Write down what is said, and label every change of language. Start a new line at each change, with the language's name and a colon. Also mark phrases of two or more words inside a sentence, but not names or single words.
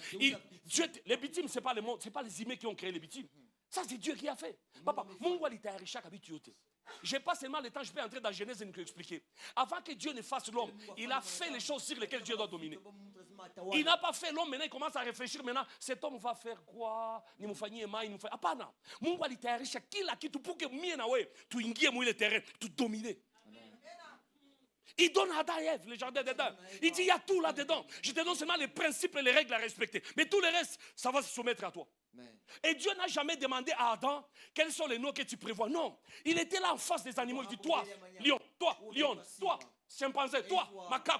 French: Les bitumes, ce n'est pas les humains qui ont créé les bitumes. Ça, c'est Dieu qui a fait. Papa, mon je n'ai pas seulement le temps, je peux entrer dans Genèse et nous expliquer. Avant que Dieu ne fasse l'homme, il a fait les choses sur lesquelles Dieu doit dominer. Il n'a pas fait l'homme, maintenant il commence à réfléchir, maintenant, cet homme va faire quoi?
Swahili: Apana. Mungu alitayarisha kila kitu
French: pour que
Swahili: mie na wewe tuingie mwa ile terrain, tu dominer.
French: Il donne à Adam et Ève, le jardin d'Éden. Il dit, il y a tout là-dedans. Je te donne seulement les principes et les règles à respecter. Mais tout le reste, ça va se soumettre à toi. Et Dieu n'a jamais demandé à Adam quels sont les noms que tu prévois. Non. Il était là en face des animaux. Il dit, toi, lion, toi, chimpanzé, toi, macaque.